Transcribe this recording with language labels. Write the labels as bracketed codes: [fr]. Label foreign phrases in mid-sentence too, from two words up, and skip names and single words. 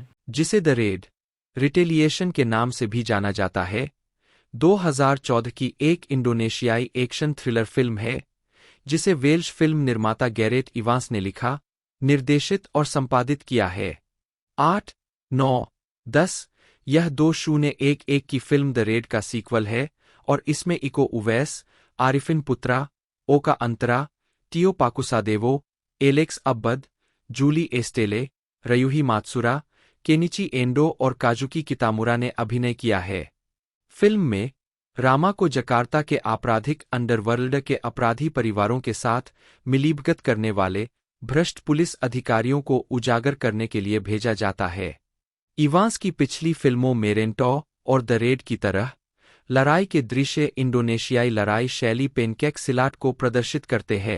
[hi] जिसे द रेड रिटेलिएशन के नाम से भी जाना जाता है, 2014 की एक इंडोनेशियाई एक्शन थ्रिलर फिल्म है जिसे वेल्श फिल्म निर्माता गैरेट इवांस ने लिखा, निर्देशित और संपादित किया है। 8, 9, 10 यह 2011 की फिल्म द रेड का सीक्वल है और इसमें इको उवैस, आरिफिन पुत्रा, ओका अंतरा, टियो पाकुसादेवो, एलेक्स अब्बद, जूली एस्टेले, रयूही मात्सुरा, केनिची एंडो और काजुकी कितामुरा ने अभिनय किया है। फिल्म में रामा को जकार्ता के आपराधिक अंडरवर्ल्ड के अपराधी परिवारों के साथ मिलीभगत करने वाले भ्रष्ट पुलिस अधिकारियों को उजागर करने के लिए भेजा जाता है। इवांस की पिछली फिल्मों मेरेंटो और द रेड की तरह लड़ाई के दृश्य इंडोनेशियाई लड़ाई शैली पेनकेक सिलाट को प्रदर्शित करते हैं।